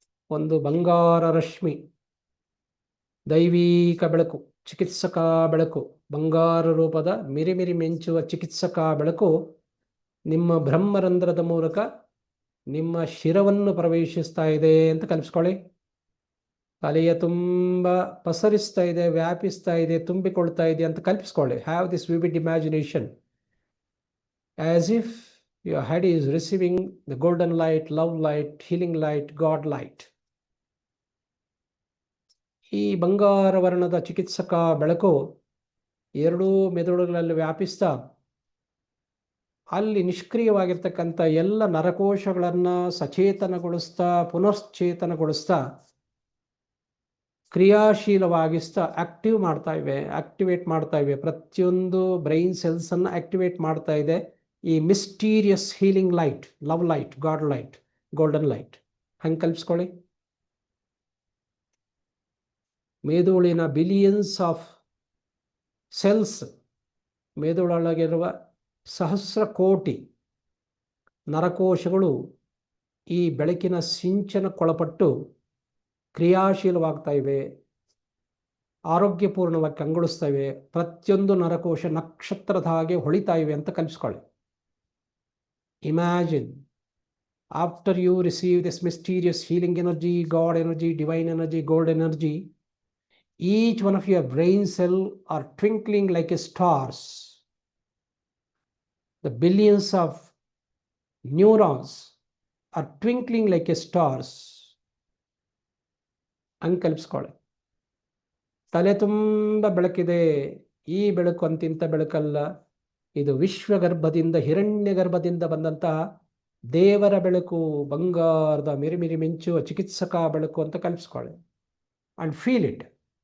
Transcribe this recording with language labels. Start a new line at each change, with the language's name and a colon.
Kannada: ಒಂದು ಬಂಗಾರ ರಶ್ಮಿ, ದೈವಿಕ ಬೆಳಕು, ಚಿಕಿತ್ಸಕ ಬೆಳಕು, ಬಂಗಾರ ರೂಪದ ಮಿರಿಮಿರಿ ಮಿಂಚುವ ಚಿಕಿತ್ಸಕ ಬೆಳಕು ನಿಮ್ಮ ಬ್ರಹ್ಮರಂಧ್ರದ ಮೂಲಕ ನಿಮ್ಮ ಶಿರವನ್ನು ಪ್ರವೇಶಿಸ್ತಾ ಇದೆ ಅಂತ ಕಲ್ಪಿಸ್ಕೊಳ್ಳಿ. ತಲೆಯ ತುಂಬ ಪಸರಿಸ್ತಾ ಇದೆ, ವ್ಯಾಪಿಸ್ತಾ ಇದೆ, ತುಂಬಿಕೊಳ್ತಾ ಇದೆ ಅಂತ ಕಲ್ಪಿಸ್ಕೊಳ್ಳಿ.
English: Have this vivid imagination as if your head is receiving the golden light, love light, healing light, God light.
Kannada: ಈ ಬಂಗಾರ ವರ್ಣದ ಚಿಕಿತ್ಸಕ ಬೆಳಕು ಎರಡೂ ಮೆದುಳುಗಳಲ್ಲಿ ವ್ಯಾಪಿಸ್ತಾ ಅಲ್ಲಿ ನಿಷ್ಕ್ರಿಯವಾಗಿರ್ತಕ್ಕಂಥ ಎಲ್ಲ ನರಕೋಶಗಳನ್ನು ಸಚೇತನಗೊಳಿಸ್ತಾ, ಪುನಶ್ಚೇತನಗೊಳಿಸ್ತಾ, ಕ್ರಿಯಾಶೀಲವಾಗಿಸ್ತಾ ಆಕ್ಟಿವೇಟ್ ಮಾಡ್ತಾ ಇವೆ. ಪ್ರತಿಯೊಂದು ಬ್ರೈನ್ ಸೆಲ್ಸನ್ನು ಆಕ್ಟಿವೇಟ್ ಮಾಡ್ತಾ ಇದೆ ಈ
English: Mysterious healing light, love light, God light, golden light.
Kannada: ಹಂಗೆ ಕಲ್ಪಿಸ್ಕೊಳ್ಳಿ. ಮೆದುಳಿನ
English: billions of cells,
Kannada: ಮೆದುಳೊಳಗಿರುವ ಸಹಸ್ರ ಕೋಟಿ ನರಕೋಶಗಳು ಈ ಬೆಳಕಿನ ಸಿಂಚನಕ್ಕೊಳಪಟ್ಟು ಕ್ರಿಯಾಶೀಲವಾಗ್ತಾ ಇವೆ, ಆರೋಗ್ಯಪೂರ್ಣವಾಗಿ ಕಂಗೊಳಿಸ್ತಾ ಇವೆ. ಪ್ರತಿಯೊಂದು ನರಕೋಶ ನಕ್ಷತ್ರದ ಹಾಗೆ ಹೊಳಿತಾ ಇವೆ ಅಂತ ಕಲ್ಪಿಸ್ಕೊಳ್ಳಿ.
English: Imagine, after you receive this mysterious healing energy, God energy, divine energy, gold energy, each one of your brain cells are twinkling like stars. The billions of neurons are twinkling like a stars.
Kannada: ಹಂಗೆ ಕಲ್ಪಿಸ್ಕೊಳ್ಳಿ. ತಲೆ ತುಂಬ ಬೆಳಕಿದೆ. ಈ ಬೆಳಕು ಅಂತಿಂತ ಬೆಳಕಲ್ಲ, ಇದು ವಿಶ್ವಗರ್ಭದಿಂದ, ಹಿರಣ್ಯ ಗರ್ಭದಿಂದ ಬಂದಂತಹ ದೇವರ ಬೆಳಕು, ಬಂಗಾರದ ಮಿರಿಮಿರಿ ಮಿಂಚುವ ಚಿಕಿತ್ಸಕ ಬೆಳಕು ಅಂತ ಕಲ್ಪಿಸ್ಕೊಳ್ಳಿ.
English: And feel it.